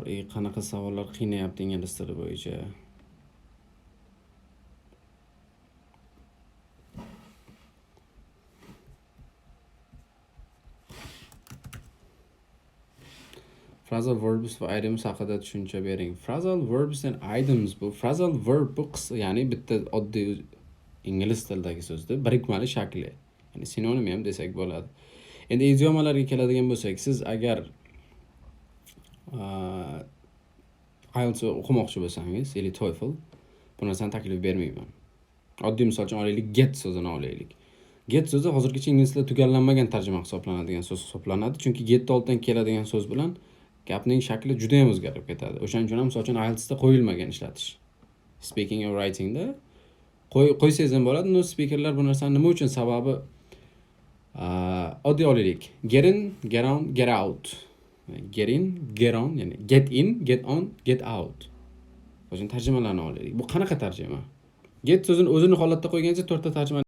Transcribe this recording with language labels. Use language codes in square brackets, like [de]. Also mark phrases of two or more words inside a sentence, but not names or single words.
[uz] Qanaqa savollar qiynayapti ingliz tili bo'yicha? [en] Phrasal verbs [uz] va items haqida tushuncha bering. [en] Phrasal verbs and items [uz] bu [en] phrasal verb [uz] bu ya'ni bitta oddiy ingliz tilidagi so'zda birikmali shakli. Ya'ni sinonim ham desak bo'ladi. Endi idiomalarga keladigan bo'lsak, siz agar IELTS o'qimoqchi bo'lsangiz, yoki TOEFL, bu narsani taklif bermayman. Oddiy misol uchun olaylik, get so'zini olaylik. Get so'zi hozirgacha ingliz tilida tugallanmagan tarjima hisoblanadigan so'z hisoblanadi, chunki get oldidan keladigan so'z bilan gapning shakli juda ham o'zgarib ketadi. O'shaning uchun ham misol uchun IELTS da qo'yilmagan ishlatish. [en] Speaking or writing [uz] da qo'ysangiz ham bo'ladi. No speakerlar bu narsani nima uchun sababi oddiy olaylik. [en] Get in, get on, get out. Get in, get on, ya'ni get in, get on, get out. [uz] O'sha tarjimalarni olaylik. Bu qanaqa tarjima? Get so'zini o'zini holatda qo'ygancha 4 ta tarjima